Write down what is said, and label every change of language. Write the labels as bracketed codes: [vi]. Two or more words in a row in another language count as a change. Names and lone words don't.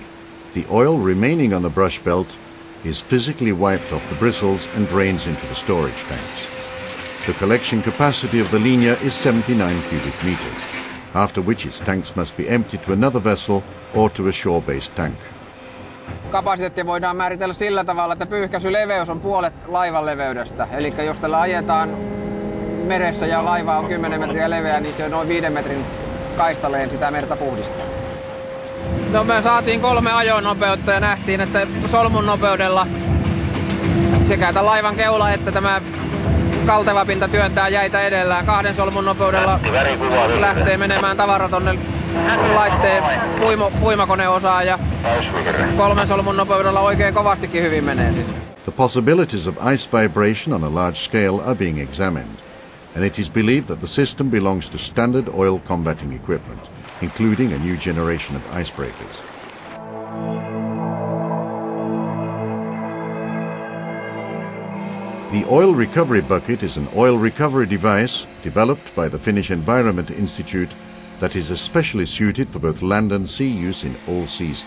[en] The oil remaining on the brush belt is physically wiped off the bristles and drains into the storage tanks. The collection capacity of the linea is 79 cubic meters, after which its tanks must be emptied to another vessel or to a shore-based tank. [fi] Kapasiteetti voidaan määritellä sillä tavalla, että pyyhkäisyleveys on puolet laivan leveydestä. Eli jos tällä ajetaan meressä ja laiva on 10 metriä leveä, niin se on noin 5 metrin kaistaleen sitä merta puhdistaa. No me saatiin 3 ajonopeutta ja nähtiin, että solmun nopeudella sekä tämän laivan keula että tämä kalteva pinta työntää jäitä edellään. 2 solmun nopeudella lähtee menemään tavara tonne laitteen puimakoneosaan ja 3 solmun nopeudella oikein kovastikin hyvin menee sinne. [en] The possibilities of ice vibration on a large scale are being examined, and it is believed that the system belongs to standard oil combating equipment, including a new generation of icebreakers. The oil recovery bucket is an oil recovery device developed by the Finnish Environment Institute that is especially suited for both land and sea use in all seasons.